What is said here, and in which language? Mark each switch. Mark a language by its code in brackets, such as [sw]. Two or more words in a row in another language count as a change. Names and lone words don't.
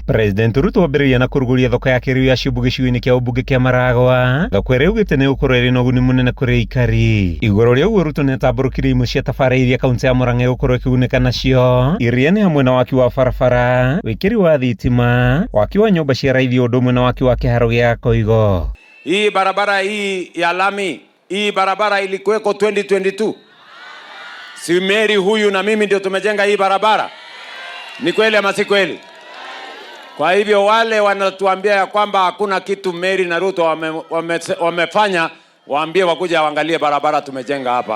[ki] President Ruto ambĩrĩria na kũrugũria thoko ya kĩrĩu ya Ciũmbu gĩcigo-inĩ kĩa ũmbunge kĩa Maragwa, thoko ĩrĩa augĩte nĩ gũkorwo ĩrĩ na ũguni mũnene kũrĩ aikari. Igũrũ rĩa ũguo, Ruto nĩatambũrũkirie imwe cia thabarĩ iria kaunti ya Murang'a ĩgũkorwo ĩkĩgunĩka nacio, iria nĩ hamwe na waki wa barabara, wĩkĩri wa thitima, waki wa nyũmba cia raithi, ũndũ ũmwe na waki wa kĩharo gĩa Koigo. [sw] Hii barabara hii ya lami, hii barabara ilikuweko 2022. Si Mary huyu na mimi ndio tumejenga hii barabara. Ni kweli ama si kweli? Kwa hivyo wale wanatuambia ya kwamba hakuna kitu Mary na Ruto wamefanya, waambie wakuja waangalie barabara tumejenga hapa.